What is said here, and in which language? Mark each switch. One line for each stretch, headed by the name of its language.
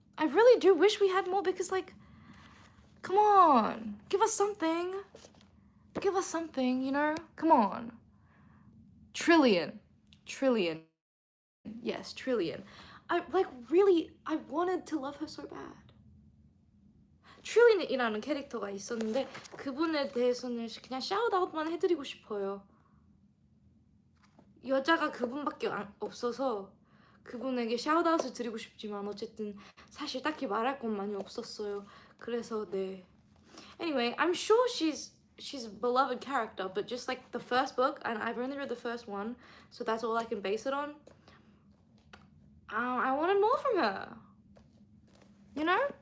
English: I really do wish we had more because like, come on, give us something. Give us something, you know? Come on. Trillion. Yes, Trillion. I wanted to love her so bad.
Korean: 트릴리언이라는 캐릭터가 있었는데 그분에 대해서는 그냥 샤웃아웃만 해드리고 싶어요. 여자가 그분밖에 없어서 그분에게 샤웃아웃을 드리고 싶지만 어쨌든 사실 딱히 말할 건 많이 없었어요. 그래서 네.
English: Anyway, I'm sure she's a beloved character, but just like the first book, and I've only read the first one, so that's all I can base it on. I wanted more from her. You know?